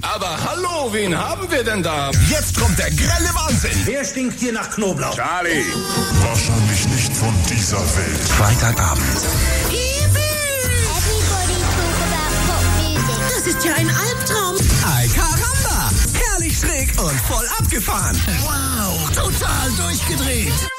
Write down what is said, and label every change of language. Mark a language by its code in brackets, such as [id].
[de] Aber hallo, wen haben wir denn da? Jetzt kommt der grelle Wahnsinn! Wer stinkt hier nach Knoblauch? Charlie! Wahrscheinlich nicht von dieser Welt. Freitagabend. [en] Everybody talk about pop music. [de] Das ist ja ein Albtraum. [es] Ay caramba! [de] Herrlich schräg und voll abgefahren. Wow, total durchgedreht.